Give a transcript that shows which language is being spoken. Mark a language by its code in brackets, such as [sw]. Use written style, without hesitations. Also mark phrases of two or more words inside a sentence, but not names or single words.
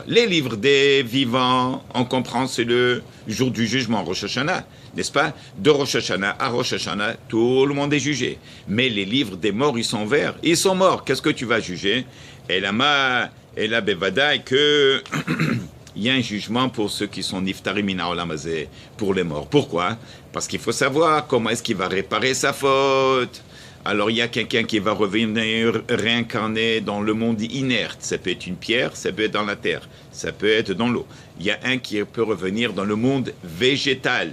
[fr] Les livres des vivants, on comprend, c'est le jour du jugement, Rosh Hashanah, n'est-ce pas? De Rosh Hashanah à Rosh Hashanah, tout le monde est jugé. Mais les livres des morts, ils sont ouverts. Ils sont morts. Qu'est-ce que tu vas juger? Et la bevadaï que il y a un jugement pour ceux qui sont [he] נפטרים מן העולם הזה, [fr] pour les morts. Pourquoi? Parce qu'il faut savoir comment est-ce qu'il va réparer sa faute. Alors il y a quelqu'un qui va revenir réincarné dans le monde inerte. Ça peut être une pierre, ça peut être dans la terre, ça peut être dans l'eau. Il y a un qui peut revenir dans le monde végétal.